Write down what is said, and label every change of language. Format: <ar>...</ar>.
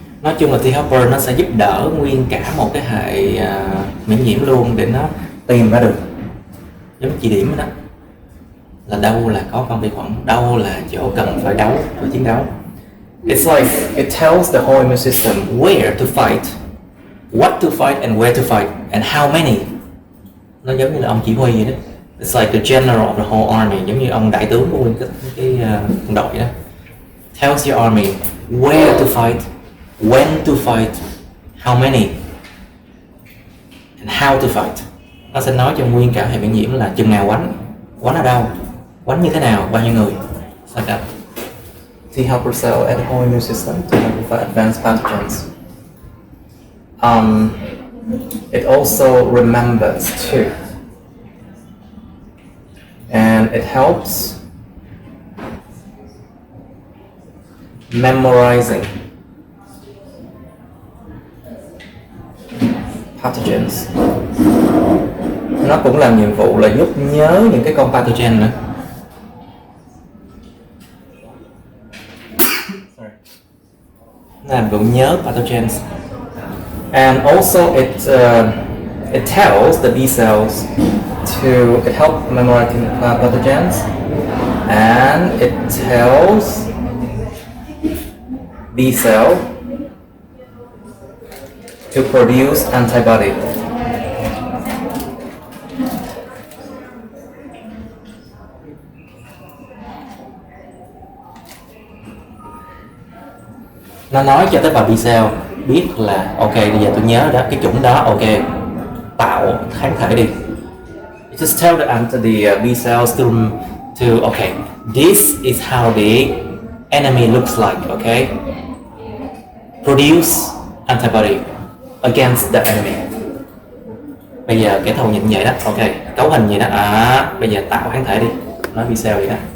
<vi>Nói chung là T helper nó sẽ giúp đỡ nguyên cả một cái hệ miễn nhiễm luôn để nó tìm ra được, giống chỉ điểm đó, là đâu là có con vi khuẩn, đâu là chỗ cần phải đấu, phải chiến đấu.</vi> <en>It's like it tells the whole immune system where to fight, what to fight and where to fight and how many.</en> <vi>Nó giống như là ông chỉ huy vậy đó.</vi> <en>It's like the general of the whole army,</en> <vi>giống như ông đại tướng của nguyên cái quân đội đó.</vi> <en>Tells your army where to fight, when to fight, how many and how to fight.</en> <vi>Nó sẽ nói cho nguyên cả hệ miễn nhiễm là chừng nào quánh ở đâu, quánh như thế nào, bao nhiêu người.</vi> <en>Like that. T helper cell at the whole immune system to identify advanced pathogens. It also remembers too, and it helps memorizing pathogens.</en> <vi>Nó cũng làm nhiệm vụ là giúp nhớ những cái con pathogen nữa. Nó làm vụ nhớ pathogens.</vi> <en>And also it tells the B cells it helps memorizing pathogens, and it tells B cell to produce antibody.</en> <vi>Nó nói cho tế bào B cell biết là ok, bây giờ tôi nhớ đó, cái chủng đó, ok, tạo kháng thể đi.</vi> <en>It just tell the B cells to okay, this is how the enemy looks like, okay? Produce antibody against the enemy.</en> <vi>Bây giờ kẻ thù nhìn vậy đó, ok, cấu hình vậy đó, bây giờ tạo kháng thể đi, nói B cell vậy đó.</vi>